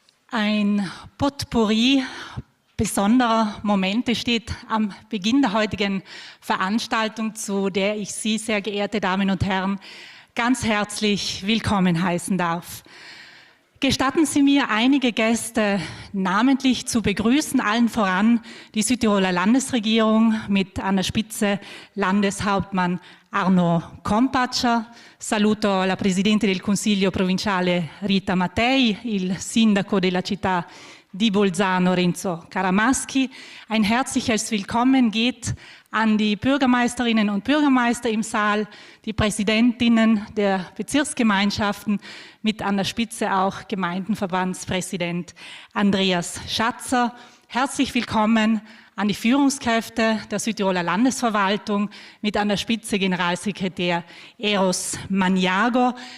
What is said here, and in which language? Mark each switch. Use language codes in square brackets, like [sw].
[de] Ein Potpourri besonderer Momente steht am Beginn der heutigen Veranstaltung, zu der ich Sie, sehr geehrte Damen und Herren, ganz herzlich willkommen heißen darf. Gestatten Sie mir, einige Gäste namentlich zu begrüßen, allen voran die Südtiroler Landesregierung mit an der Spitze Landeshauptmann Arno Kompatscher. [it] Saluto la Presidente del Consiglio Provinciale Rita Mattei, il Sindaco della città di Bolzano Renzo Caramaschi. [de] Ein herzliches Willkommen geht an die Bürgermeisterinnen und Bürgermeister im Saal, die Präsidentinnen der Bezirksgemeinschaften, mit an der Spitze auch Gemeindenverbandspräsident Andreas Schatzer. Herzlich willkommen an die Führungskräfte der Südtiroler Landesverwaltung, mit an der Spitze Generalsekretär Eros Maniago.